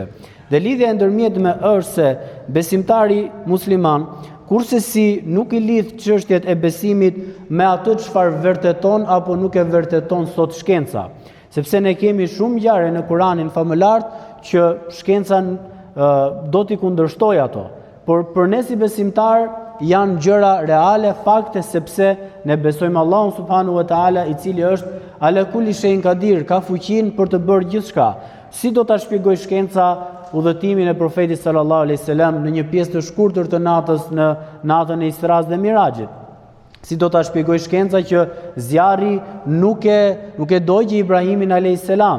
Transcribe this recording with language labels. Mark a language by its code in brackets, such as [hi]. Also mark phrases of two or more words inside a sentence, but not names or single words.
[sq] Dhe lidhja e ndërmjetme është se besimtari musliman kurse si nuk i lidh çështjet e besimit me atë çfarë vërteton apo nuk e vërteton sot shkenca. Sepse ne kemi shumë ngjarje në Kuranin famëlar që shkenca do t'i kundërshtojë ato. Por për ne si besimtar janë gjëra reale, fakte, sepse ne besojmë Allahun [ar] سبحانه وتعالى, [sq] i cili është [ar] على كل شيء قدير, [sq] ka fuqinë për të bërë gjithçka. Si do ta shpjegoj shkenca udhëtimin e profetit [ar] صلى الله عليه وسلم [sq] në një pjesë të shkurtër të natës në natën e Isras dhe Mirajit? Si do ta shpjegoj shkenca që zjarri nuk e dogji Ibrahimin [ar] عليه السلام?